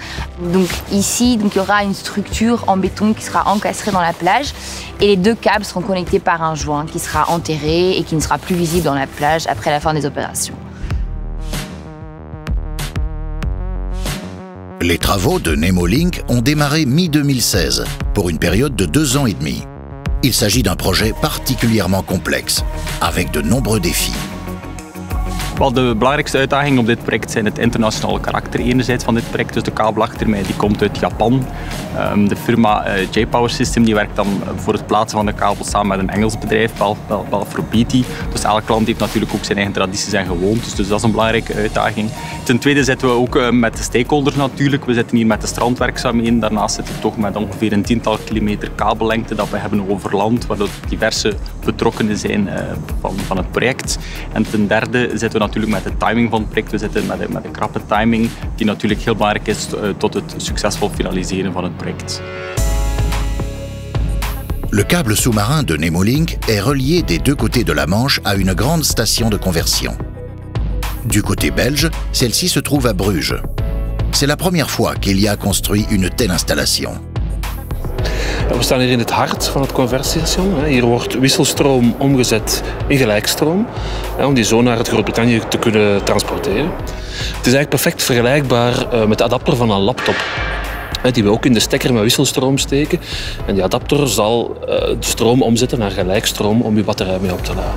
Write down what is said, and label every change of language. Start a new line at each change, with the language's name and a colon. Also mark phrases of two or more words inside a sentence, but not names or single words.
French: Donc ici, il y aura une structure en béton qui sera encastrée dans la plage et les 2 câbles seront connectés par un joint qui sera enterré et qui ne sera plus visible dans la plage après la fin des opérations. Les travaux de Nemo Link ont démarré mi-2016 pour une période de 2 ans et demi. Il s'agit d'un projet particulièrement complexe, avec de nombreux défis.
Dutch: Wel, de belangrijkste uitdagingen op dit project zijn het internationale karakter enerzijds van dit project. Dus de kabel achter mij die komt uit Japan. De firma J-Power System die werkt dan voor het plaatsen van de kabel samen met een Engels bedrijf, Balfour Beatty. Dus elk land heeft natuurlijk ook zijn eigen tradities en gewoontes. Dus dat is een belangrijke uitdaging. Ten tweede zitten we ook met de stakeholders natuurlijk. We zitten hier met de strandwerkzaamheden. Daarnaast zitten we toch met ongeveer een 10-tal kilometer kabellengte dat we hebben over land, waardoor diverse betrokkenen zijn van het project. En ten derde zitten we natuurlijk met de timing van het project. We zitten met een krappe timing die natuurlijk heel belangrijk is tot het succesvol finaliseren van het project.
French: Le câble sous-marin de Nemo Link est relié des 2 côtés de la Manche à une grande station de conversion. Du côté belge, celle-ci se trouve à Bruges. C'est la première fois qu'Elia construit une telle installation.
Dutch: We staan hier in het hart van het conversiestation. Hier wordt wisselstroom omgezet in gelijkstroom om die zo naar het Groot-Brittannië te kunnen transporteren. Het is eigenlijk perfect vergelijkbaar met de adapter van een laptop. Die we ook in de stekker met wisselstroom steken. En die adapter zal de stroom omzetten naar gelijkstroom om je batterij mee op te laden.